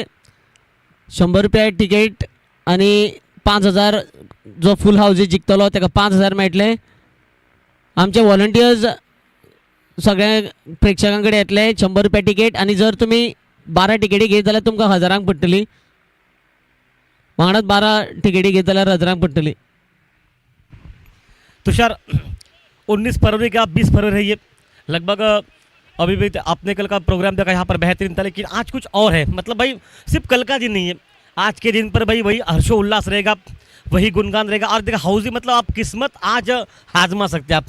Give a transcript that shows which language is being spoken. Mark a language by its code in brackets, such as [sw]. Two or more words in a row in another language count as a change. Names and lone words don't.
[kok] 100 रुपया टिकेट आणि 5000 जो [en] full housie [kok] जिखतलो ताका 5000 मेळटले. आमचे व्हॉलंटियर्स सगळ्या प्रेक्षकां कडेन येतले. 100 रुपया टिकेट आणि जर तुम्ही 12 टिकेटी घेत जाल्यार तुमकां 1000 पडटली. वांगडाच 12 टिकेटी घेत जाल्यार 1000 पडटली. [hi] तुषार 19 फरवरी का 20 फरवरी है ये, लगभग अभी भी आपने कल का प्रोग्राम देखा यहाँ पर बेहतरीन था, लेकिन आज कुछ और है. मतलब भाई सिर्फ कल का दिन नहीं है, आज के दिन पर भाई वही हर्षोल्लास रहेगा, वही गुणगान रहेगा. और देखा हाउसी मतलब आप किस्मत आज आजमा सकते हैं.